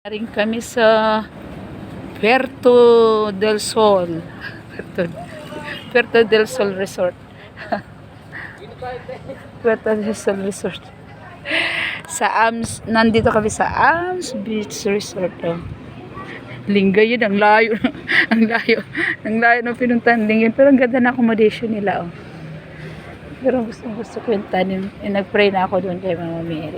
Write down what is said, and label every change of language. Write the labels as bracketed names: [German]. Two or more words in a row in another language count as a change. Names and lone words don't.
[Filipino] Rin kami sa Puerto del Sol. Puerto del Sol Resort. Puerto del Sol Resort. Nandito kami sa AMS Beach Resort. Oh. Linggay yun, ang layo. Ang layo. Ang layo ng pinuntahan din yun. Pero ang ganda na accommodation nila. Oh. Pero gusto ko yung tanim. Nag-pray na ako doon kay Mama Mary.